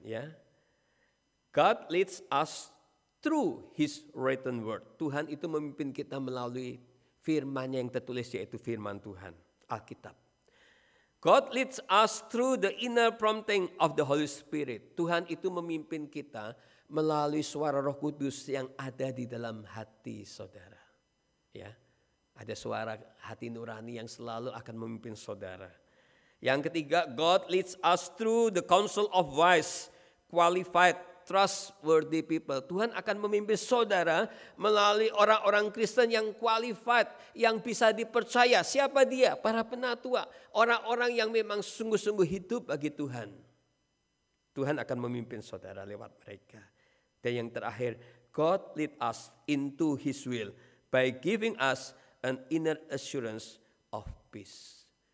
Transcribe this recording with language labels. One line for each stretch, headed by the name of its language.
English: Ya, God leads us through His written word.
Indonesian: Tuhan itu memimpin kita melalui firman yang tertulis, yaitu firman Tuhan, Alkitab.
English: God leads us through the inner prompting of the Holy Spirit.
Indonesian: Tuhan itu memimpin kita melalui suara Roh Kudus yang ada di dalam hati saudara. Ya, ada suara hati nurani yang selalu akan memimpin saudara. Yang ketiga,
English: God leads us through the counsel of wise, qualified, trustworthy people.
Indonesian: Tuhan akan memimpin saudara melalui orang-orang Kristen yang qualified, yang bisa dipercaya. Siapa dia? Para penatua, orang-orang yang memang sungguh-sungguh hidup bagi Tuhan. Tuhan akan memimpin saudara lewat mereka. Dan yang terakhir,
English: God lead us into His will by giving us an inner assurance of peace.